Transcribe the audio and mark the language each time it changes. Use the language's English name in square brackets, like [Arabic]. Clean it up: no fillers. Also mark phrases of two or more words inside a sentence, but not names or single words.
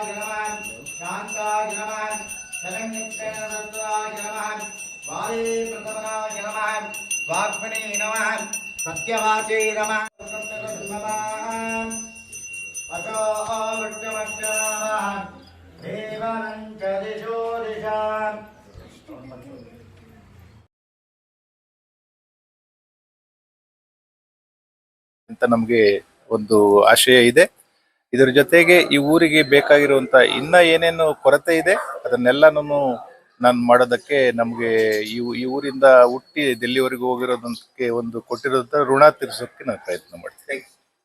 [Sanskrit] नमः शान्ताय नमः शरण्यक्षेत्रदत्ताय नमः वालीप्रथमनाय नमः वाग्मने नमः सत्यवाचे नमः अशो ದೇವನಂಚ ದಿಶೋ ದಿಶಾ [Kannada] ಅಂತ ನಮಗೆ ಒಂದು ಆಶಯ ಇದೆ. ಇದರ ಜೊತೆಗೆ ಈ ಊರಿಗೆ ಬೇಕಾಗಿರುವಂತ ಇನ್ನ ಏನೇನು ಕೊರತೆ ಇದೆ ಅದನ್ನೆಲ್ಲನೂ ನಾನು ಮಾಡೋದಕ್ಕೆ ನಮಗೆ ಈ ಊರಿಂದ ಹುಟ್ಟಿ ಡೆಲ್ಲಿವರೆಗೂ ಹೋಗಿರೋದಕ್ಕೆ ಒಂದು ಕೊಟ್ಟಿರೋದಂತ ಋಣ ತೀರಿಸೋಕೆ ನಾನು ಪ್ರಯತ್ನ ಮಾಡ್ತೀನಿ.